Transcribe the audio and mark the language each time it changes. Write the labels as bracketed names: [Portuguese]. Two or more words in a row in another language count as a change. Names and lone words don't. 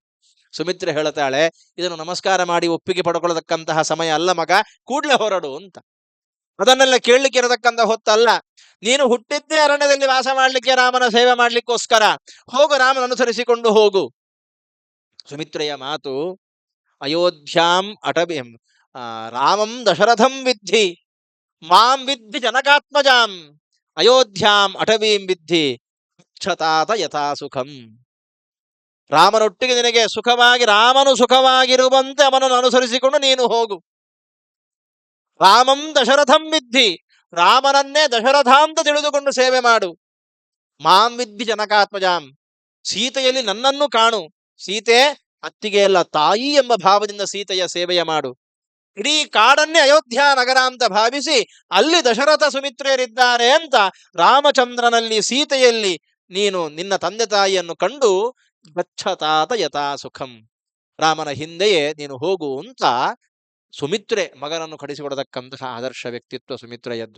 [Kannada] ಸುಮಿತ್ರೆ ಹೇಳ್ತಾಳೆ, ಇದನ್ನು ನಮಸ್ಕಾರ ಮಾಡಿ ಒಪ್ಪಿಗೆ ಪಡ್ಕೊಳ್ಳತಕ್ಕಂತಹ ಸಮಯ ಅಲ್ಲ ಮಗ, ಕೂಡ್ಲೆ ಹೊರಡು ಅಂತ. ಅದನ್ನೆಲ್ಲ ಕೇಳಲಿಕ್ಕೆ ಇರತಕ್ಕಂಥ ಹೊತ್ತಲ್ಲ. ನೀನು ಹುಟ್ಟಿದ್ದೇ ಅರಣ್ಯದಲ್ಲಿ ವಾಸ ಮಾಡ್ಲಿಕ್ಕೆ, ರಾಮನ ಸೇವೆ ಮಾಡ್ಲಿಕ್ಕೋಸ್ಕರ. ಹೋಗು, ರಾಮನ ಅನುಸರಿಸಿಕೊಂಡು ಹೋಗು. ಸುಮಿತ್ರೆಯ ಮಾತು, [Sanskrit] ಅಯೋಧ್ಯಾಂ ಅಟಬಿಂ ರಾಮಂ ದಶರಥಂ ವಿದ್ಧಿ ಮಾಂ ವಿದ್ಧಿ ಜನಕಾತ್ಮಜಾಂ ಅಯೋಧ್ಯಾಂ ಅಟವೀಂ ವಿದ್ಧಿ ಕ್ಷತಾತ ಯಥಾ ಸುಖಂ. [Kannada] ರಾಮನೊಟ್ಟಿಗೆ ನಿನಗೆ ಸುಖವಾಗಿ, ರಾಮನು ಸುಖವಾಗಿರುವಂತೆ ಅವನನ್ನು ಅನುಸರಿಸಿಕೊಂಡು ನೀನು ಹೋಗು. [Sanskrit] ರಾಮಂ ದಶರಥಂ ವಿದ್ಧಿ, [Kannada] ರಾಮನನ್ನೇ ದಶರಥ ಅಂತ ತಿಳಿದುಕೊಂಡು ಸೇವೆ ಮಾಡು. [Sanskrit] ಮಾಂ ವಿದ್ಧಿ ಜನಕಾತ್ಮಜಾಂ, [Kannada] ಸೀತೆಯಲ್ಲಿ ನನ್ನನ್ನು ಕಾಣು. ಸೀತೆ ಅತ್ತಿಗೆ ಎಲ್ಲ ತಾಯಿ ಎಂಬ ಭಾವದಿಂದ ಸೀತೆಯ ಸೇವೆಯ ಮಾಡು. ಇಡೀ ಕಾಡನ್ನೇ ಅಯೋಧ್ಯ ನಗರ ಅಂತ ಭಾವಿಸಿ ಅಲ್ಲಿ ದಶರಥ ಸುಮಿತ್ರೆಯರಿದ್ದಾರೆ ಅಂತ ರಾಮಚಂದ್ರನಲ್ಲಿ ಸೀತೆಯಲ್ಲಿ ನೀನು ನಿನ್ನ ತಂದೆ ತಾಯಿಯನ್ನು ಕಂಡು [Sanskrit] ಗಚ್ಚತಾತ ಯಥಾ ಸುಖಂ, [Kannada] ರಾಮನ ಹಿಂದೆಯೇ ನೀನು ಹೋಗು ಅಂತ ಸುಮಿತ್ರೆ ಮಗನನ್ನು ಕಳಿಸಿಕೊಡತಕ್ಕಂತಹ ಆದರ್ಶ ವ್ಯಕ್ತಿತ್ವ ಸುಮಿತ್ರೆಯದ್ದು.